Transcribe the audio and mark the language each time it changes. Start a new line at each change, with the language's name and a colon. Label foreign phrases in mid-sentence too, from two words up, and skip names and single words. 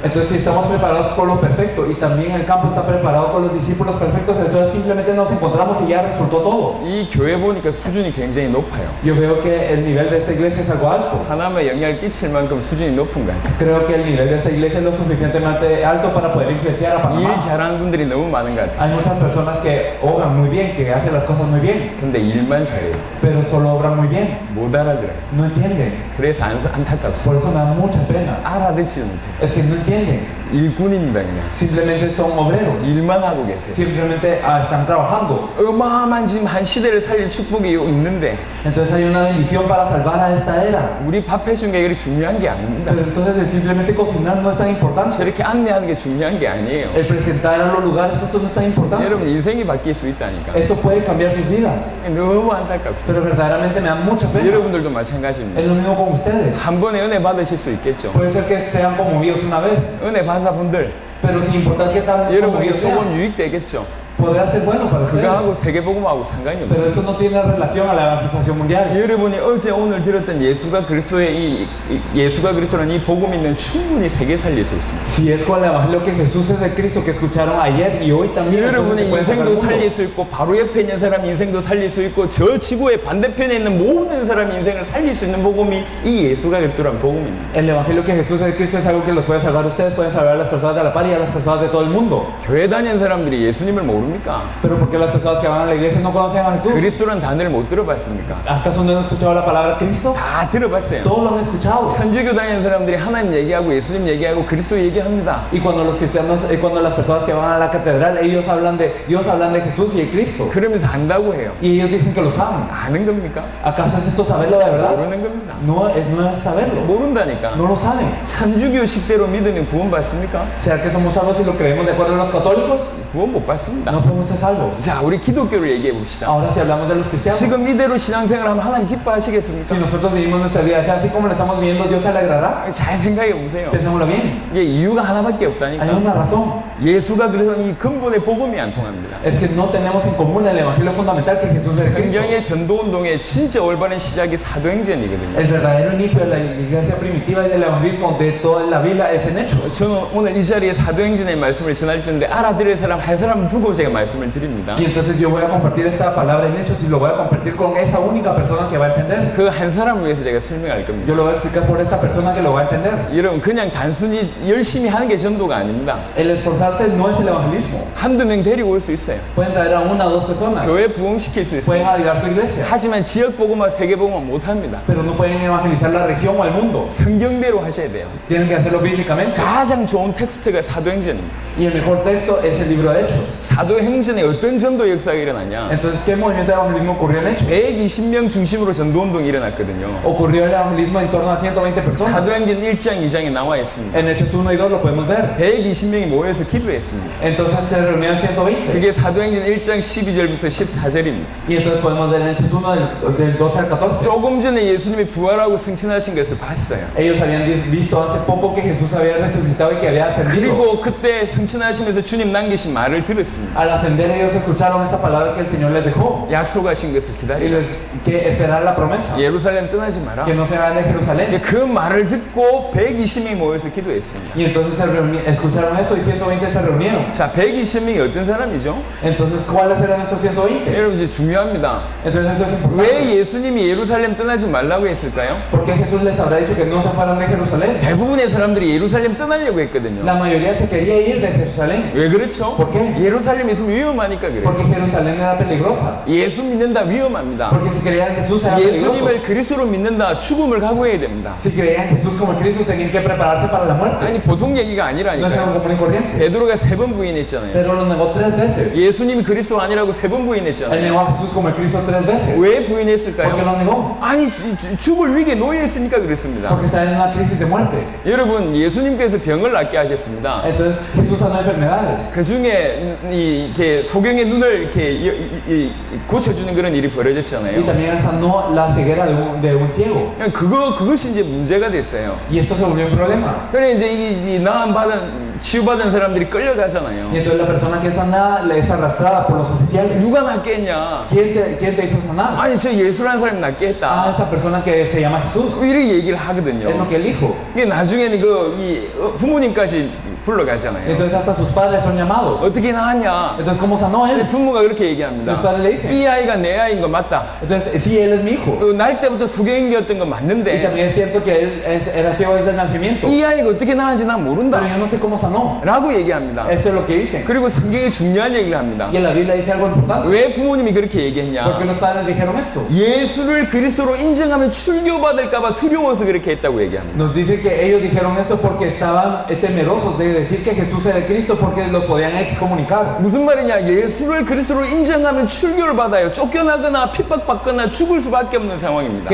Spanish: Entonces, si estamos preparados con lo perfecto y también el campo está preparado con los discípulos perfectos, entonces simplemente nos encontramos y ya resultó todo.
Korean: 이 교회 보니까 수준이 굉장히 높아요.
Spanish: Yo veo que el nivel de esta iglesia es algo alto.
Korean: 하나님의 영향을 끼칠 만큼 수준이 높은 것 같아요.
Spanish: Creo que el nivel de esta iglesia es lo suficientemente alto para poder influenciar a
Korean: 일
Spanish: Panamá.
Korean: 잘하는 분들이 너무 많은 것 같아요.
Spanish: Hay muchas personas que obran muy bien, que hacen las cosas muy bien,
Korean: 근데 일만 잘해요.
Spanish: pero solo obran muy bien.
Korean: 못 알아들어요.
Spanish: No entienden.
Korean: 그래서 안타깝습니다.
Spanish: Por eso me da mucha pena.
Korean: 알아듣지 못해요.
Spanish: Es que no entienden.
Korean: 일꾼입니다 그냥.
Spanish: Simplemente son obreros.
Korean: 일만 하고 계세요.
Spanish: Simplemente están trabajando.
Korean: 어마어마한 지금 한 시대를 살릴 축복이 있는데
Spanish: Entonces hay una bendición para salvar a esta era.
Korean: 우리 밥 해준 게 그렇게 중요한 게 아닙니다.
Spanish: Pero entonces el simplemente cocinar no es tan importante.
Korean: 저렇게 안내하는 게 중요한 게 아니에요.
Spanish: El presentar a los lugares, esto no es tan importante.
Korean: 여러분 인생이 바뀔 수 있다니까.
Spanish: Esto puede cambiar sus vidas.
Korean: 너무 안타깝습니다.
Spanish: Pero verdaderamente me da mucha pena.
Korean: 여러분들도 마찬가지입니다.
Spanish: Es lo mismo con ustedes.
Korean: 한 번에 은혜 받으실 수 있겠죠.
Spanish: Puede ser que sean conmovidos una vez,
Korean: 은혜 받아 분들
Spanish: pero sin importar qué tan
Korean: 여러분에게
Spanish: conmovidos sean,
Korean: 조금 유익되겠죠.
Spanish: podrá ser bueno para ustedes.
Korean: 그거하고 세계복음하고 상관이
Spanish: Pero
Korean: 없어요.
Spanish: esto no tiene relación a la evangelización mundial.
Korean: 여러분이 어제 오늘 들었던 예수가 그리스도의 예수가 그리스도라는 이 복음이면 충분히 세계 살릴 수 있습니다.
Spanish: Si es con el evangelio que Jesús es de Cristo que escucharon ayer y hoy también, entonces
Korean: 여러분의
Spanish: se puede salvar
Korean: 인생도
Spanish: el
Korean: 살릴
Spanish: mundo.
Korean: 수 있고 바로 옆에 있는 사람 인생도 살릴 수 있고 저 지구의 반대편에 있는 모든 사람 인생을 살릴 수 있는 복음이 이 예수가 그리스도라는 복음입니다.
Spanish: El evangelio que Jesús es de Cristo es algo que los puede salvar a ustedes, pueden salvar a las personas de la par y a las personas de todo el mundo.
Korean: 교회 다니는 사람들이 예수님을 모르면 모릅니까?
Spanish: Pero ¿por qué las personas que van a la iglesia no conocen a Jesús?
Korean: 그리스도라는 단어를 못 들어봤습니까?
Spanish: ¿Acaso no han escuchado la palabra Cristo?
Korean: 다 들어봤어요.
Spanish: Todos lo han escuchado.
Korean: 천주교 다니는 사람들이 하나님 얘기하고 예수님 얘기하고 그리스도 얘기합니다.
Spanish: Y cuando los cristianos, cuando las personas que van a la catedral, ellos hablan de Dios, hablan de Jesús y de Cristo.
Korean: 그러면서 안다고 해요.
Spanish: Y ellos dicen que lo saben.
Korean: 아는 겁니까?
Spanish: ¿Acaso es esto saberlo de verdad?
Korean: 모르는 겁니다.
Spanish: No es saberlo.
Korean: 모른다니까.
Spanish: No lo saben.
Korean: 천주교식대로 믿으면 구원 받습니까?
Spanish: ¿Será que somos salvos si lo creemos de acuerdo a los católicos?
Korean: 구원 못 받습니다.
Spanish: No podemos ser salvos.
Korean: 자, 우리 기독교를 얘기해 봅시다.
Spanish: Ahora si hablamos de los cristianos,
Korean: 지금 이대로 신앙생활 하면 하나님 기뻐하시겠습니까?
Spanish: si nosotros vivimos nuestra vida así como la estamos viviendo, ¿Dios se alegrará?
Korean: 잘 생각해 보세요.
Spanish: Pensémoslo bien.
Korean: 이게 이유가 하나밖에
Spanish: Hay
Korean: 없다니까.
Spanish: una razón.
Korean: 예수가 그래서 이 근본의 복음이 안 통합니다.
Spanish: Es que no tenemos en común el evangelio fundamental que Jesús es Cristo.
Korean: 성경의 전도운동의 진짜 올바른 시작이 사도행전이거든요.
Spanish: El verdadero inicio de la iglesia primitiva y del evangelismo de toda la Biblia es en Hechos.
Korean: 저는 오늘 이 자리에 사도행전의 말씀을 전할 텐데 알아들을 사람 할 사람 두고 제가 말씀을 드립니다.
Spanish: Y entonces yo voy a compartir esta palabra en Hechos y lo voy a compartir con esa única persona que va a entender.
Korean: 그 한 사람을 위해서 제가 설명할 겁니다.
Spanish: Yo lo voy a explicar por esta persona que lo va a entender.
Korean: 여러분 그냥 단순히 열심히 하는 게 전도가 아닙니다.
Spanish: El esforzarse no es el evangelismo.
Korean: 한두 명 데리고 올 수 있어요.
Spanish: Pueden traer a una o dos personas.
Korean: 교회 부흥시킬 수
Spanish: Pueden
Korean: 있어요.
Spanish: ayudar a su iglesia.
Korean: 하지만 지역 복음화 세계 복음화 못 합니다.
Spanish: Pero no pueden evangelizar la región o el mundo.
Korean: 성경대로 하셔야 돼요.
Spanish: Tienen que hacerlo bíblicamente.
Korean: 가장 좋은 텍스트가 사도행전입니다.
Spanish: Y el mejor texto es el libro de Hechos.
Korean: 사도행전에 어떤 전도 역사가 일어나냐?
Spanish: Entonces, ¿qué movimiento de evangelismo ocurrió en Hechos?
Korean: 120명 중심으로 전도운동이 일어났거든요.
Spanish: Ocurrió el evangelismo en torno a 120 personas.
Korean: 사도행전 1장, 2장에 나와 있습니다.
Spanish: En Hechos 1 y 2 lo podemos ver.
Korean: 120명이 모여서 기도했습니다.
Spanish: Entonces se reunieron 120.
Korean: 그게 사도행전 1장 12절부터 14절입니다.
Spanish: Y entonces podemos ver en Hechos 1 del 12 al 14.
Korean: 조금 전에 예수님이 부활하고 승천하신 것을 봤어요.
Spanish: Ellos habían visto hace poco que Jesús había resucitado y que había ascendido.
Korean: 그리고 그때 승천하시면서 주님 남기신 말을 들었습니다.
Spanish: Al ascender ellos escucharon esta palabra que el Señor les dejó
Korean: 약속하신 것을
Spanish: y
Korean: 기다리라.
Spanish: que esperar la promesa,
Korean: 예루살렘 떠나지 마라.
Spanish: que no se vayan de Jerusalén.
Korean: 그 말을 듣고 120명이 모여서 기도했습니다.
Spanish: Y entonces escucharon esto y 120 se reunieron.
Korean: 자, 120명이 어떤 사람이죠?
Spanish: Entonces, ¿cuáles eran esos 120?
Korean: 여러분 이제 중요합니다.
Spanish: Entonces esto es importante.
Korean: 왜 예수님이 예루살렘 떠나지 말라고 했을까요?
Spanish: ¿Por qué Jesús les habrá dicho que no se fueran de Jerusalén?
Korean: 대부분의 사람들이 예루살렘 떠나려고 했거든요.
Spanish: La mayoría se quería ir de Jerusalén.
Korean: 왜 그렇죠?
Spanish: ¿Por qué?
Korean: 예루살렘에 있으면 위험하니까 그래요.
Spanish: Porque Jerusalén era peligrosa.
Korean: 예수 믿는다 위험합니다.
Spanish: Porque si creían en Jesús era peligroso.
Korean: 예수님을 그리스도로 믿는다 죽음을 각오해야 됩니다.
Spanish: Si creían en Jesús como el Cristo tenían que prepararse para la muerte.
Korean: 아니 보통 얘기가
Spanish: No es algo
Korean: 아니라니까요.
Spanish: común y corriente.
Korean: 베드로가 3번 부인했잖아요.
Spanish: Pero lo negó 3 veces.
Korean: 예수님이 그리스도 아니라고 3번
Spanish: Él
Korean: 부인했잖아요.
Spanish: negó a Jesús como el Cristo 3 veces.
Korean: 왜
Spanish: ¿Por qué
Korean: 부인했을까요?
Spanish: lo negó?
Korean: 아니 죽을 위기에 놓여 있으니까 그렇습니다.
Spanish: Porque está en una crisis de muerte.
Korean: 여러분 예수님께서 병을 낫게 하셨습니다.
Spanish: Entonces Jesús sanó enfermedades.
Korean: 그 중에 이렇게 소경의 눈을 이렇게 고쳐주는 그런 일이
Spanish: Y
Korean: 벌어졌잖아요.
Spanish: también sanó la ceguera de un ciego.
Korean: 그것이 이제 문제가 됐어요.
Spanish: Y esto se volvió un problema.
Korean: 그래 이제 이 치유받은 사람들이 끌려가잖아요.
Spanish: Y entonces la persona que es sanada le es arrastrada por los oficiales.
Korean: 누가 낫게 했냐?
Spanish: ¿Quién te hizo sanar?
Korean: 아니 저 예수라는 사람이 낫게
Spanish: Ah,
Korean: 했다.
Spanish: esa persona que se llama Jesús.
Korean: 이렇게 얘기를
Spanish: Es lo
Korean: 하거든요.
Spanish: que él dijo.
Korean: 이게 나중에는 부모님까지 불러가잖아요.
Spanish: Entonces hasta sus padres son llamados.
Korean: 어떻게 나았냐?
Spanish: Entonces, ¿cómo sanó
Korean: 근데
Spanish: él?
Korean: 부모가 그렇게 얘기합니다.
Spanish: Los padres le dicen.
Korean: 이 아이가 내 아이인 거 맞다.
Spanish: Entonces, sí, él es mi hijo.
Korean: 날 때부터 소경이었던 건
Spanish: Y
Korean: 맞는데
Spanish: también es cierto que él era ciego desde el nacimiento.
Korean: 이 아이가 어떻게 나은지 난 모른다.
Spanish: Pero yo no sé cómo sanó.
Korean: 라고 얘기합니다.
Spanish: Eso es lo que dicen.
Korean: 그리고 성경에 중요한 얘기를 합니다.
Spanish: Y en la Biblia dice algo importante.
Korean: 왜 부모님이 그렇게
Spanish: ¿Por qué
Korean: 얘기했냐?
Spanish: los padres dijeron esto?
Korean: 예수를 그리스도로 인정하면 출교받을까봐 두려워서 그렇게 했다고 얘기합니다.
Spanish: Nos dice que ellos dijeron esto porque estaban temerosos de decir que Jesús era el Cristo porque los podían excomunicar.
Korean: 무슨 말이냐? 예수를 그리스도로 인정하면 출교를 받아요. 쫓겨나거나 핍박받거나 죽을 수밖에 없는 상황입니다.